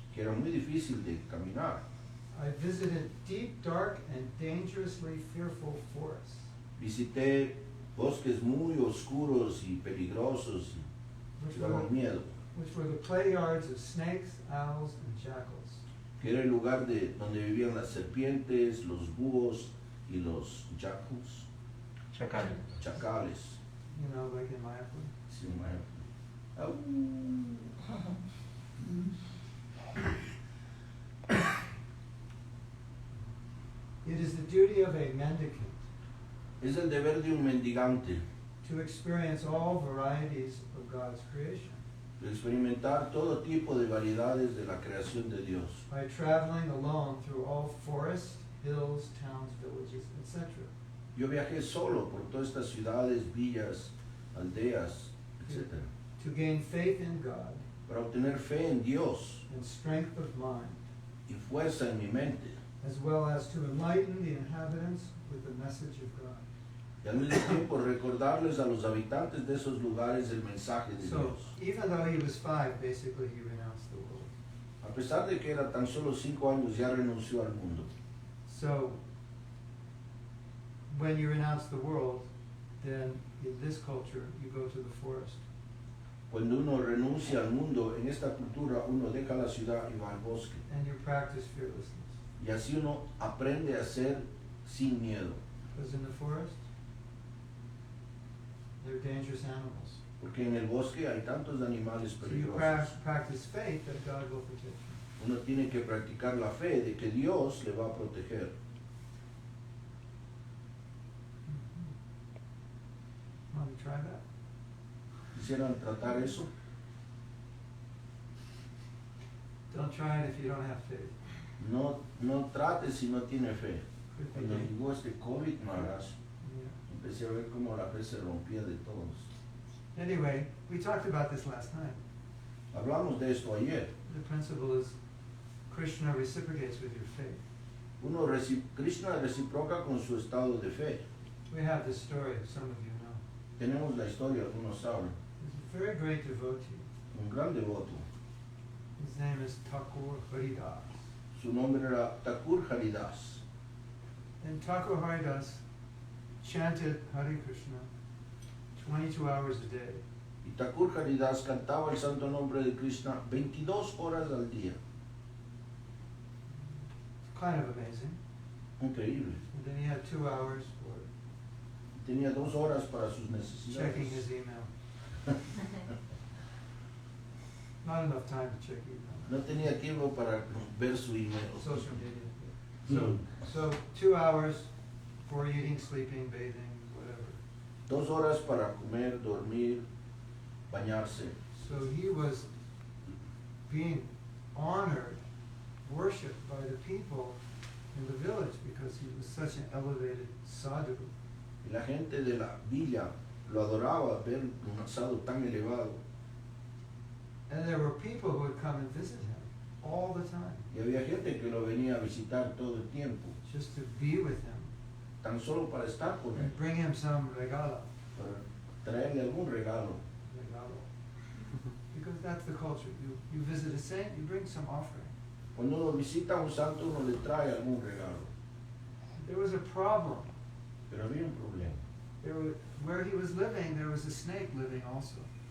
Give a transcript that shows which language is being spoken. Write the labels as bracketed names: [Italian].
[Spanish] que era muy difícil de caminar. [English] I visited deep, dark, and dangerously fearful forests, [Spanish] Visité bosques muy oscuros y peligrosos [English] which [Spanish] que [English] were, [Spanish] daban miedo, [English] which were the play yards of snakes, owls, and jackals. [Spanish] que era el lugar donde vivían las serpientes, los búhos y los jackals, chacales. [English] You know, like in Mayapur. [Spanish] Sí, Mahatma. Au. [English] It is the duty of a mendicant [Spanish] Es el deber de un mendigante [English] to experience all varieties of God's creation [Spanish] de experimentar todo tipo de variedades de la creación de Dios, [English] by traveling alone through all forests, hills, towns, villages, etc. [Spanish] Yo viajé solo por todas estas ciudades, villas, aldeas, etc. [English] to gain faith in God [Spanish] Para obtener fe en Dios [English] and strength of mind, [Spanish] y fuerza en mi mente. [English] as well as to enlighten the inhabitants with the message of God. [Spanish] Y al mismo tiempo recordarles a los habitantes de esos lugares el mensaje de [English] So, [Spanish] Dios. [English] even though he was 5, basically he renounced the world. [Spanish] A pesar de que era tan solo 5 años, ya renunció al mundo. [English] So, when you renounce the world, then in this culture, you go to the forest. [Spanish] Cuando uno renuncia al mundo, en esta cultura uno deja la ciudad y va al bosque. [English] And you practice fearlessness. [Spanish] Y así uno aprende a ser sin miedo. [English] Because in the forest, there are dangerous animals. [Spanish] Porque en el bosque hay tantos animales [English] So you [Spanish] peligrosos. [English] practice faith that God will protect you. [Spanish] Uno tiene que practicar la fe de que Dios le va a proteger. [English] Want to try that? [Spanish] ¿Quisieran tratar eso? [English] Don't try it if you don't have faith. [Spanish] No trate si no tiene fe. [English] Could be [Spanish] Cuando [English] dangerous. [Spanish] llegó este COVID, Maharaj, [English] Yeah. [Spanish] empecé a ver cómo la fe se rompía de todos. [English] Anyway, we talked about this last time. [Spanish] Hablamos de esto ayer. [English] The principle is Krishna reciprocates with your faith. [Spanish] Krishna reciproca con su estado de fe. [English] We have this story, some of you know. [Spanish] Tenemos la historia, algunos saben. [English] There's a very great devotee. [Spanish] Un gran devoto. [English] His name is Thakur Haridas. [Spanish] Su nombre era Thakur Haridas. [English] And Thakur Haridas chanted Hare Krishna 22 hours a day. [Spanish] Y Thakur Haridas cantaba el santo nombre de Krishna 22 horas al día. [English] It's kind of amazing. [Spanish] Increíble. [English] And then he had 2 hours for [Spanish] Tenía 2 horas para sus [English] checking [Spanish] necesidades. [English] his email. Not enough time to check email. [Spanish] No tenía tiempo para ver su email. [English] Social media. Mm. So 2 hours for eating, sleeping, bathing, whatever. [Spanish] 2 horas para comer, dormir, bañarse. [English] So he was being honored, worshipped by the people in the village because he was such an elevated sadhu. [Spanish] Y la gente de la villa lo adoraba ver un asado tan elevado. [English] And there were people who would come and visit him all the time, [Spanish] Y había gente que lo venía a visitar todo el tiempo, [English] just to be with him [Spanish] tan solo para estar con él, [English] and bring him some regalo. [Spanish] para traerle algún regalo. [English] Because that's the culture. You visit a saint, you bring some offering. [Spanish] Cuando uno visita a un santo, uno le trae algún regalo. [English] There was a problem. [Spanish] Pero había un problema. [English] Where he was living, there was a snake living also.